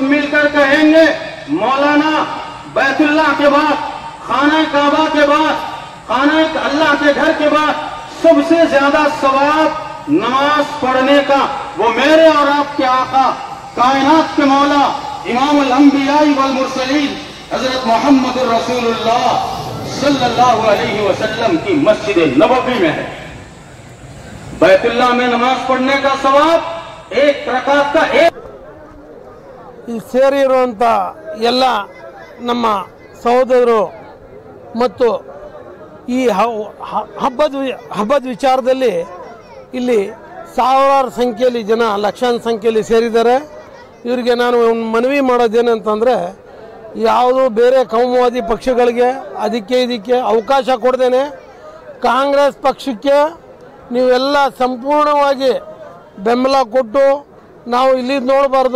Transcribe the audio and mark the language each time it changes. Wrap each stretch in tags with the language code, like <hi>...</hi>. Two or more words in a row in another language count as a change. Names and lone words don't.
<hi>मिलकर कहेंगे, मौलाना बैतुल्लाह के बाद, खाना काबा के बाद, खाना अल्लाह के घर के बाद सबसे ज्यादा सवाब नमाज पढ़ने का वो मेरे और आपके आका कायनात के मौला</hi> <ar>إمام الأنبياء والمرسلين</ar> <hi>हजरत मोहम्मद रसूलुल्लाह</hi> <ar>صلى الله عليه وسلم</ar> <hi>की मस्जिद नबवी में है। बैतुल्लाह में नमाज पढ़ने का सवाब एक रकात का एक</hi> <kn>ಇಲ್ಲಿ ಸೇರಿರುವಂಥ ಎಲ್ಲ ನಮ್ಮ ಸಹೋದರರು ಮತ್ತು ಈ ಹಬ್ಬದ ವಿಚಾರದಲ್ಲಿ ಇಲ್ಲಿ ಸಾವಿರಾರು ಸಂಖ್ಯೆಯಲ್ಲಿ ಜನ, ಲಕ್ಷಾಂತರ ಸಂಖ್ಯೆಯಲ್ಲಿ ಸೇರಿದ್ದಾರೆ. ಇವರಿಗೆ ನಾನು ಮನವಿ ಮಾಡೋದೇನಂತಂದರೆ, ಯಾವುದು ಬೇರೆ ಕೋಮುವಾದಿ ಪಕ್ಷಗಳಿಗೆ ಇದಕ್ಕೆ ಅವಕಾಶ ಕೊಡ್ದೇನೆ ಕಾಂಗ್ರೆಸ್ ಪಕ್ಷಕ್ಕೆ ನೀವೆಲ್ಲ ಸಂಪೂರ್ಣವಾಗಿ ಬೆಂಬಲ ಕೊಟ್ಟು ನಾವು ಇಲ್ಲಿ ನೋಡಬಾರ್ದು.</kn>